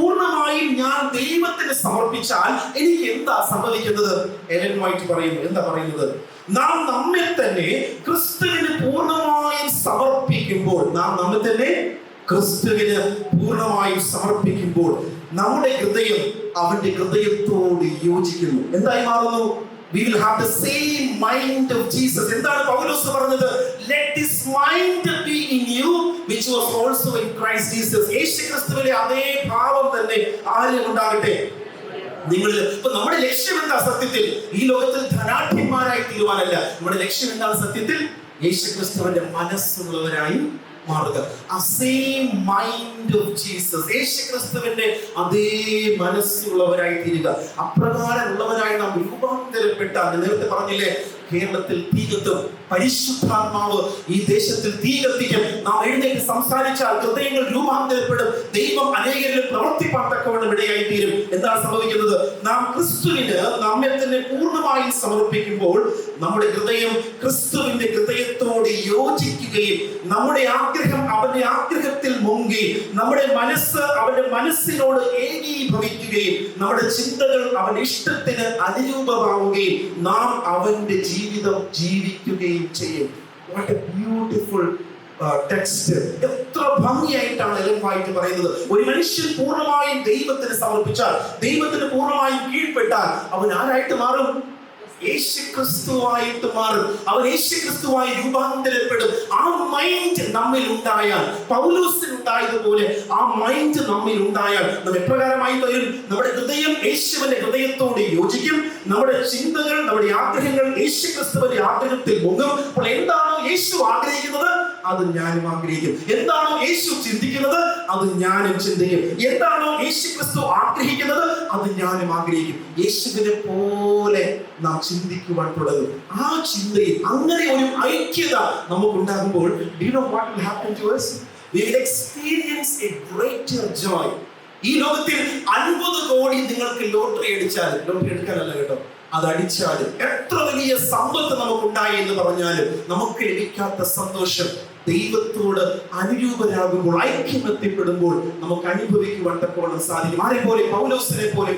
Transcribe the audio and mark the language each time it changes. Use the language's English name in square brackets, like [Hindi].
[Malayalam] പൂർണ്ണമായും ഞാൻ ദൈവത്തിന് സമർപ്പിച്ചാൽ എനിക്ക് എന്താ സംഭവിക്കുന്നത്? എലൻ വൈറ്റ് പറയുന്നു. എന്താ പറയുന്നത്? നാം നമ്മെ തന്നെ ക്രിസ്തുവിന് പൂർണ്ണമായും സമർപ്പിക്കുമ്പോൾ, നാം നമ്മെ തന്നെ ക്രിസ്തുവിന് പൂർണ്ണമായും സമർപ്പിക്കുമ്പോൾ നമ്മുടെ ഹൃദയം അവന്റെ ഹൃദയത്തോട് യോജിക്കുന്നു. എന്തായി മാറുന്നു? [English] We will have the same mind of Jesus. [Malayalam] എന്താണ് പൗലോസ് പറഞ്ഞത്? [English] Let this mind be in you which was also in Christ Jesus. [Malayalam] യേശു ക്രിസ്തുവിലെ അതേ ഭാവം തന്നെ ആരിൽ ഉണ്ടാകട്ടെ? നിങ്ങളിൽ. ഇപ്പൊ നമ്മുടെ ലക്ഷ്യം എന്താ? സത്യത്തിൽ ഈ ലോകത്തിൽ ധനാഢ്യന്മാരായി തീരുവാനല്ല. നമ്മുടെ ലക്ഷ്യം എന്താണ്? സത്യത്തിൽ യേശു ക്രിസ്തുവിന്റെ മനസ്സുള്ളവരായി മാറുക. ആ [English] same mind of Jesus, [Malayalam] യേശു ക്രിസ്തുവിന്റെ അതേ മനസ്സുള്ളവരായി തീരുക. അപ്രകാരമുള്ളവരായി നാം രൂപാന്തരപ്പെട്ടാൽ, നേരത്തെ പറഞ്ഞില്ലേ, കേരളത്തിൽ തീ കത്തും, പരിശുദ്ധാത്മാവ് ഈ ദേശത്തിൽ തീ കത്തിക്കും. നാം എഴുന്നേറ്റ് സംസാരിച്ചാൽ ഹൃദയങ്ങൾ രൂപാന്തരപ്പെടും. ദൈവം അനേകരിൽ പ്രവർത്തിപ്പാൻ തക്കവണ്ണം ഇടയായി തീരും. എന്താണ് സംഭവിക്കുന്നത്? നാം ക്രിസ്തുവിന് നമ്മെ തന്നെ പൂർണ്ണമായും സമർപ്പിക്കുമ്പോൾ നമ്മുടെ ഹൃദയം ക്രിസ്തുവിന്റെ ഹൃദയത്തോട് യോജിക്കുകയും നമ്മുടെ ആഗ്രഹം അവന്റെ ആഗ്രഹത്തിൽ മുങ്ങി, നമ്മുടെ മനസ്സ് അവന്റെ മനസ്സിനോട് ഏകീഭവിക്കുകയും നമ്മുടെ ചിന്തകൾ അവന്റെ ഇഷ്ടത്തിന് അനുരൂപമാവുകയും നാം അവന്റെ ജീവിതം ജീവിക്കുകയും ചെയ്യും. [English] What a beautiful text. [Malayalam] എത്ര ഭംഗിയായിട്ടാണ് എലൻ വൈറ്റ് പറയുന്നത്. ഒരു മനുഷ്യൻ പൂർണ്ണമായും ദൈവത്തിന് സമർപ്പിച്ചാൽ, ദൈവത്തിന് പൂർണ്ണമായും കീഴ്പ്പെട്ടാൽ അവൻ ആരായിട്ട് മാറും? യേശുക്രിസ്തുവായിട്ട് മാറും. അവൻ യേശുക്രിസ്തുവായി രൂപാന്തരപ്പെടും. ആ മൈൻഡ് നമ്മിൽ ഉണ്ടായാൽ, പൗലോസിന് ഉണ്ടായതുപോലെ ആ മൈൻഡ് നമ്മിൽ ഉണ്ടായാൽ നാം എപ്രകാരമായി വരും? നമ്മുടെ ഹൃദയം യേശുവിന്റെ ഹൃദയത്തോട് യോജിക്കും. നമ്മുടെ ചിന്തകൾ, നമ്മുടെ ആഗ്രഹങ്ങൾ യേശുക്രിസ്തുവിന്റെ ആഗ്രഹത്തിൽ മുങ്ങും. അപ്പോൾ എന്താണോ യേശു ആഗ്രഹിക്കുന്നത് അത് ഞാനും ആഗ്രഹിക്കും. എന്താണോ യേശു ചിന്തിക്കുന്നത് അത് ഞാനും ചിന്തിക്കും. എന്താണോ യേശുക്രിസ്തു ആഗ്രഹിക്കുന്നത് അത് ഞാനും ആഗ്രഹിക്കും. യേശുവിനെ പോലെ നാം ചിന്തിക്കുവാൻ തുടങ്ങും. ആ ചിന്തയിൽ അങ്ങനെ ഒരു ഐക്യത നമുക്കുണ്ടാകുമ്പോൾ, [English] do you know what will happen to us? We will experience a greater joy. [Malayalam] ഈ ലോകത്തിൽ 50 കോടി നിങ്ങൾക്ക് ലോട്ടറി അടിച്ചാൽ, ലോട്ടറി എടുക്കാനല്ല കേട്ടോ, അത് അടിച്ചാൽ എത്ര വലിയ സമ്പത്ത് നമുക്കുണ്ടായി എന്ന് പറഞ്ഞാലും നമുക്ക് ലഭിക്കാത്ത സന്തോഷം ദൈവത്തോട് അനുരൂപരാകുമ്പോൾ, ഐക്യമെത്തിപ്പെടുമ്പോൾ നമുക്ക് അനുഭവിക്കുവാൻ തക്കവണ്ണം സാധിക്കും. ആരെ പോലെ? പൗലോസിനെ പോലെ.